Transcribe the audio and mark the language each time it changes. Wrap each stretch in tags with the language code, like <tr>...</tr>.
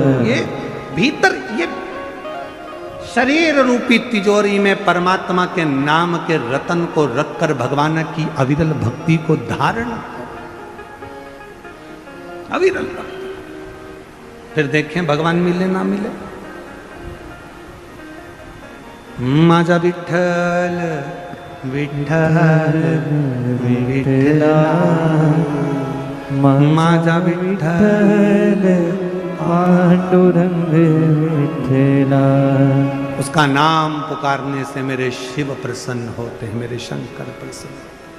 <hi>ये भीतर ये शरीर रूपी तिजोरी में परमात्मा के नाम के रतन को रखकर भगवान की अविरल भक्ति को धारण, अविरल भक्ति। फिर देखें भगवान मिले ना मिले।</hi> <mr>माझा विठ्ठल विठ्ठल विठ्ठला माझा विठ्ठल पांडुरंग विठ्ठला।</mr> <hi>उसका नाम पुकारने से मेरे शिव प्रसन्न होते हैं, मेरे शंकर प्रसन्न।</hi>